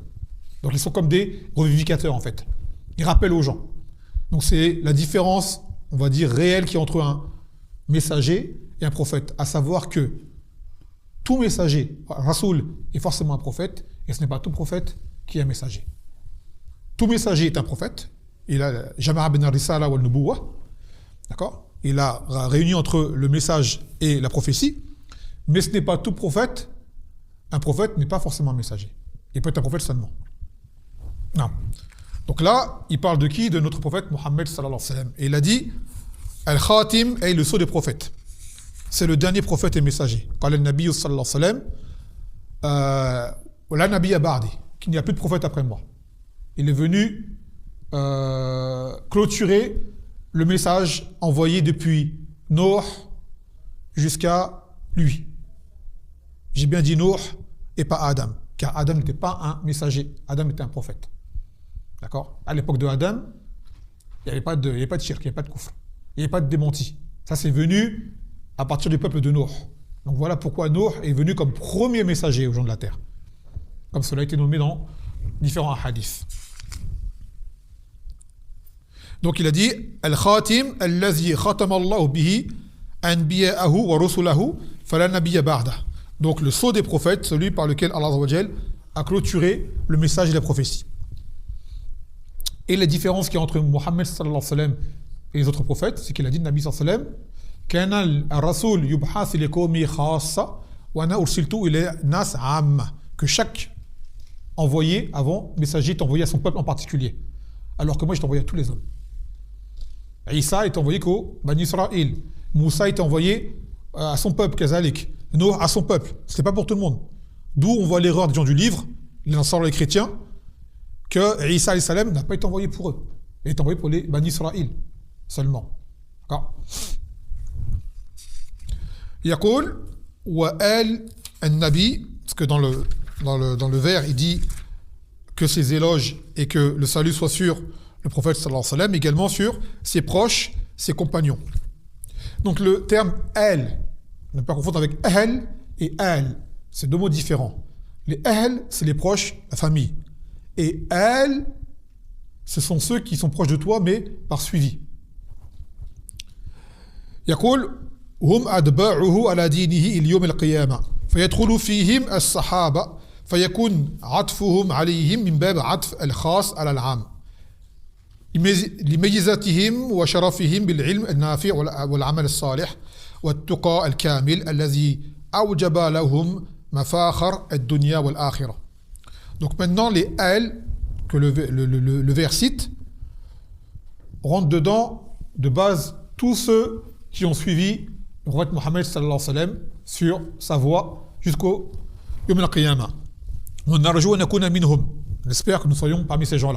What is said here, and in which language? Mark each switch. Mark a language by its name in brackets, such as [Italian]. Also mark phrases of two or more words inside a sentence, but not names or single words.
[French] Donc ils sont comme des revivificateurs en fait. Ils rappellent aux gens. Donc c'est la différence, on va dire, réelle qu'il y a entre un messager et un prophète. À savoir que tout messager, Rasoul, est forcément un prophète et ce n'est pas tout prophète qui est un messager. Tout messager est un prophète. Il a [Arabic] جمع بين الرسالة والنبوة. [French] D'accord? Il a réuni entre le message et la prophétie. Mais ce n'est pas tout prophète. Un prophète n'est pas forcément un messager. Il peut être un prophète seulement. Non. Donc là, il parle de qui? De notre prophète Mohammed [Arabic] صلى الله عليه وسلم. [French] Et il a dit Al-Khatim est le sceau des prophètes. C'est le dernier prophète et messager. [Arabic] قال النبي صلى الله عليه وسلم لا نبي بعدي, [French] qu'il n'y a plus de prophète après moi. Il est venu clôturer le message envoyé depuis Noé jusqu'à lui. J'ai bien dit Noé et pas Adam, car Adam n'était pas un messager, Adam était un prophète. D'accord? À l'époque de Adam, il n'y avait pas de shirk, il n'y avait pas de kufr, il n'y avait pas de démenti. Ça, c'est venu à partir du peuple de Noé. Donc voilà pourquoi Noé est venu comme premier messager aux gens de la terre. Comme cela a été nommé dans différents hadiths. Donc il a dit [Arabic] الخاتم الذي ختم الله به أنبياءه ورسله فلا نبي بعده. [French] Donc le sceau des prophètes, celui par lequel Allah [Arabic] عز وجل [French] a clôturé le message et la prophétie. Et la différence qu'il y a entre Mohammed [Arabic] صلى الله عليه وسلم [French] et les autres prophètes, c'est qu'il a dit [Arabic] نبي صلى الله عليه وسلم كان الرسول يبعث لقومه خاصة وأنا أرسلت إلى الناس عامة, [French] que chaque envoyé avant, messager est envoyé à son peuple en particulier. Alors que moi je t'envoie à tous les hommes. Isa est envoyé qu'au Bani Israël. Moussa est envoyé à son peuple, Kazalik. Noé à son peuple. Ce n'est pas pour tout le monde. D'où on voit l'erreur des gens du livre, les Ansar, les chrétiens, que Isa [Arabic] عليه السلام [French] n'a pas été envoyé pour eux. Il est envoyé pour les Bani Israël seulement. D'accord? [Arabic] يقول وآل النبي, [French] parce que dans le vers, il dit que ses éloges et que le salut soit sur le prophète [Arabic] صلى الله عليه وسلم, [French] également sur ses proches, ses compagnons. Donc le terme al, ne pas confondre avec ahl et al, c'est deux mots différents. Les ahl, c'est les proches, la famille. Et al, ce sont ceux qui sont proches de toi, mais par suivi. [Arabic] يقول هم أتباعه على دينه اليوم القيامة فيدخل فيهم الصحابة فيكون عطفهم عليهم من باب عطف الخاص على العام لميزاتهم وشرفهم بالعلم النافع والعمل الصالح والتقى الكامل الذي أوجب لهم مفاخر الدنيا والآخرة. [French] Donc maintenant les al que le vers cite rentrent dedans de base tous ceux qui ont suivi le prophète Mohammed [Arabic] صلى الله عليه وسلم [French] sur sa voie jusqu'au [Arabic] يوم القيامة. [French] On espère que nous soyons parmi ces gens-là.